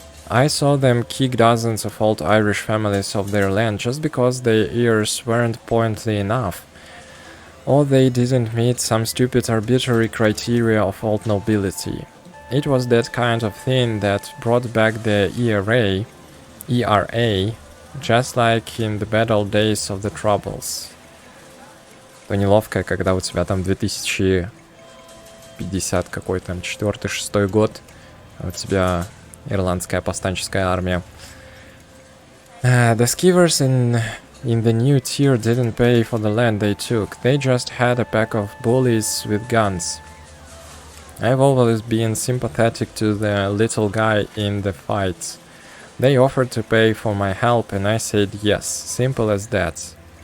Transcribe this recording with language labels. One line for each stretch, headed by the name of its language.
English: I saw them kick dozens of old Irish families off their land just because their ears weren't pointy enough. Or they didn't meet some stupid arbitrary criteria of old nobility. It was that kind of thing that brought back the ERA, just like in the bad old days of the Troubles.
Russian: То неловко, когда у тебя там 2050 какой там 4-6 год, а у тебя ирландская повстанческая армия.
English: The skivers in the new tier didn't pay for the land they took. They just had a pack of bullies with guns. I've always been sympathetic to the little guy in the fights. They offered to pay for my help and I said yes. Simple as that.